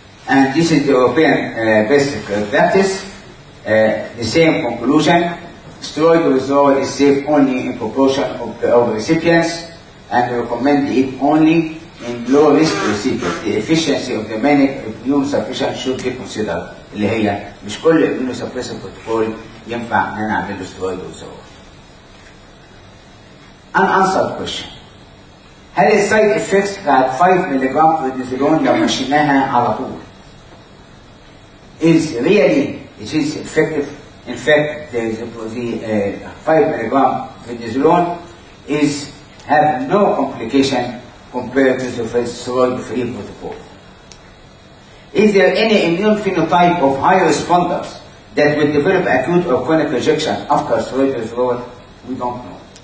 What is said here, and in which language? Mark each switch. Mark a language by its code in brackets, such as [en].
[en] and this is the European best practice. The same conclusion: steroid withdrawal is safe only in proportion of recipients, and recommend it only in low-risk recipients. The efficiency of the many immunosuppression should be considered. [ar] اللي هي مش كل [en] immunosuppressive protocol [ar] ينفع ان انا اعمل له [en] steroid withdrawal. Unanswered question: [ar] هل السايد افكتس بتاعت 5 ملغ بريدنيزولون لو مشيناها على طول [en] is really it is effective? In fact, the 5 mg prednisolone have no complication compared to the steroid-free protocol. Is there any immune phenotype of high responders that will develop acute or chronic rejection after steroid withdrawal? We don't know.